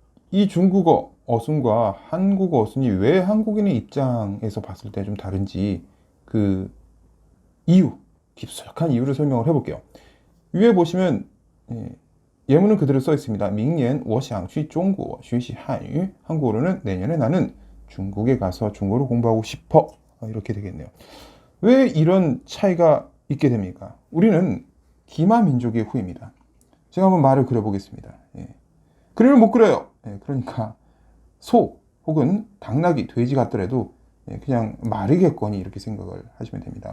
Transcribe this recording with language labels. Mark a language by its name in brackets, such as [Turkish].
[Korean] 이 중국어 어순과 한국어 어순이 왜 한국인의 입장에서 봤을 때 좀 다른지 그 이유, 깊숙한 이유를 설명을 해볼게요. 위에 보시면 예문은 그대로 써 있습니다. [Chinese] 明年我想去中国学习汉语. [Korean] 한국어로는 내년에 나는 중국에 가서 중국어를 공부하고 싶어. 이렇게 되겠네요. 왜 이런 차이가 있게 됩니까? 우리는 기마 민족의 후예입니다. 제가 한번 말을 그려보겠습니다. 그림을 못 그려요. 그러니까 소 혹은 당나귀, 돼지 같더라도 그냥 말이겠거니 이렇게 생각을 하시면 됩니다.